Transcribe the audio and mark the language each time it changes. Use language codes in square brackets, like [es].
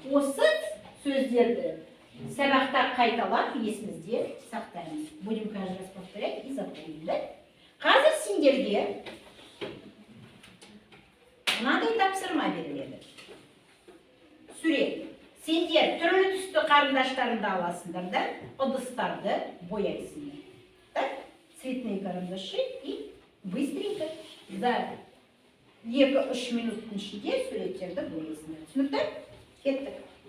[kk] Осы сөздерді сабақта қайталап есімізде сақтаймыз. [ru] Будем каждый раз повторять и запомнить, да? [kk] Қазір сендерге мынандай тапсырма беріледі. Сурет. Сендер түрлі түсті қарындаштарыңды аласыңдар да, ыдыстарды бояйсыңдар. [ru] Так? Цветные карандаши и быстренько за 2-3 [kk] минуттың ішінде суреттерді бояйсыңдар. Түсінікті? Кеттік.